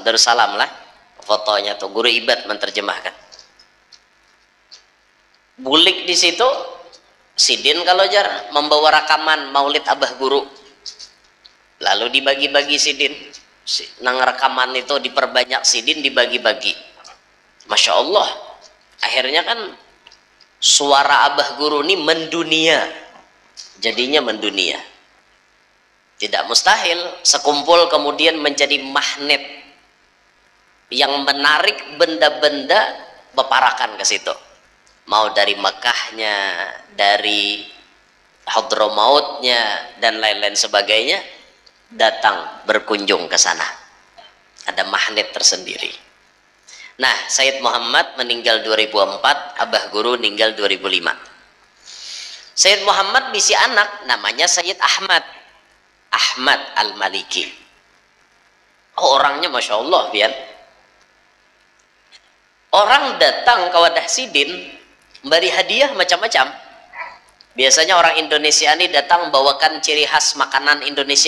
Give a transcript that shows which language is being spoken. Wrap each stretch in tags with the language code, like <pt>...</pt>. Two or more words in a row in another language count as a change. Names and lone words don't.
<bjn>Darussalam lah fotonya tuh Guru Ibad menerjemahkan. Bulik di situ Sidin kalau jar membawa rekaman maulid Abah Guru. Lalu dibagi-bagi Sidin. Nang rekaman itu diperbanyak Sidin dibagi-bagi.</bjn> <ar>ما شاء الله.</ar> <id>Akhirnya kan suara Abah Guru ini mendunia. Jadinya mendunia. Tidak mustahil sekumpul kemudian menjadi magnet yang menarik benda-benda beparakan ke situ. Mau dari Mekahnya, dari Hadramautnya dan lain-lain sebagainya, datang berkunjung ke sana. Ada magnet tersendiri. Nah, Sayyid Muhammad meninggal 2004, Abah Guru meninggal 2005.</id> <bjn>Sayyid Muhammad bisi anak namanya Sayyid Ahmad Al-Maliki. Oh, orangnya</bjn> <ar>ما شاء الله</ar> <bjn>Bian. Orang datang ke wadah Sidin beri hadiah macam-macam.</bjn> <id>Biasanya orang Indonesia ini datang bawakan ciri khas makanan Indonesia.</id>